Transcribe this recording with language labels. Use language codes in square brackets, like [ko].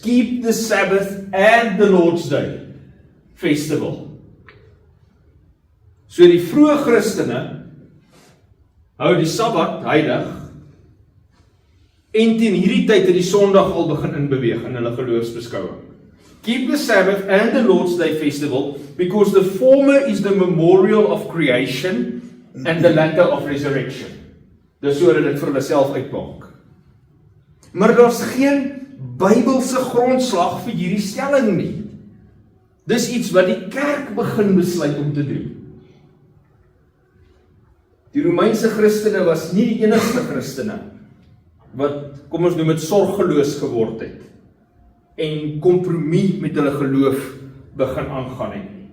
[en] Keep the Sabbath and the Lord's Day festival. [af] So die vroeë Christene hou die Sabbat heilig En teen hierdie tyd het die Sondag al begin inbeweeg in hulle geloofsbeskouing. [en] Keep the Sabbath and the Lord's Day festival, because the former is the memorial of creation and the latter of resurrection. [af] Dis hoe hulle dit vir hulle self uitmaak. Maar daar's geen Bybelse grondslag vir hierdie stelling nie. Dis iets wat die kerk begin besluit om te doen. Die Romeinse Christene was nie die enigste Christene wat, kom ons noem dit, sorgeloos geword het en kompromie met hulle geloof begin aangaan het.